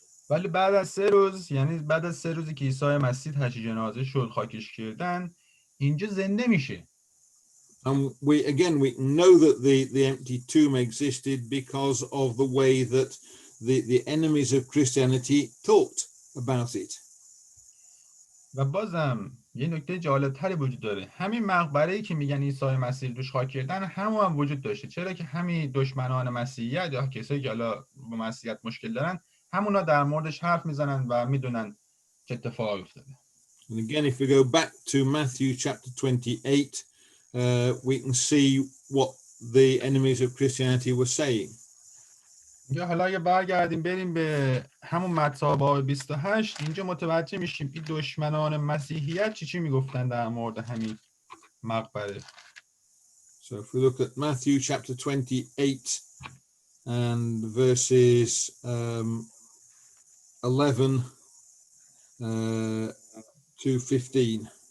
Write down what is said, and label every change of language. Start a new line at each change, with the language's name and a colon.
Persian: ولی بعد از 3 روز، یعنی بعد از 3 روزی که عیسی مسیح تشییع جنازه شد، خاکش کردن، اینجا زنده میشه.
English: And we know that the empty tomb existed because of the way that the enemies of Christianity talked about it.
Persian: و بازم یه نکته جالب‌تری وجود داره، همین مقبره‌ای که میگن عیسی مسیح روش خاک کردن همون هم وجود داشته، چرا که همین دشمنان مسیحیت یا کسایی که حالا با مسیحیت مشکل دارن، همونا در موردش حرف میزنن و میدونن چه اتفاقی افتاده.
English: And again, if we go back to Matthew chapter 28, we can see what the enemies of Christianity were saying.
Persian: یا حالا اگه برگردیم بریم به همون متی باب 28، اینجا متوجه میشیم این دشمنان مسیحیت چی میگفتن در مورد همین مقبره.
English: So if we look at Matthew chapter 28 and verses 11 to 15.